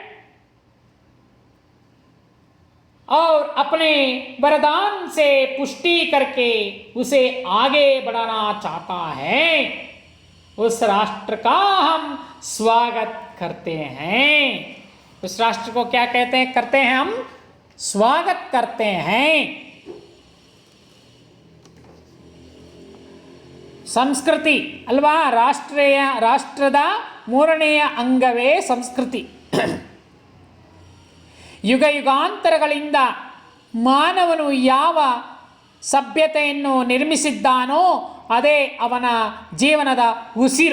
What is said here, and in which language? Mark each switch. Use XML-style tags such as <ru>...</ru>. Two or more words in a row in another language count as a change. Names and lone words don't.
<hi>और अपने वरदान से पुष्टि करके उसे आगे बढ़ाना चाहता है, उस राष्ट्र का हम स्वागत करते हैं। उस राष्ट्र को क्या करते हैं हम? स्वागत करते हैं।</hi> <kn>ಸಂಸ್ಕೃತಿ ಅಲ್ವಾ? ರಾಷ್ಟ್ರದ ಮೂರನೆಯ ಅಂಗವೇ ಸಂಸ್ಕೃತಿ. ಯುಗ ಯುಗಾಂತರಗಳಿಂದ ಮಾನವನು ಯಾವ ಸಭ್ಯತೆಯನ್ನು ನಿರ್ಮಿಸಿದ್ದಾನೋ ಅದೇ ಅವನ ಜೀವನದ ಉಸಿರು.</kn>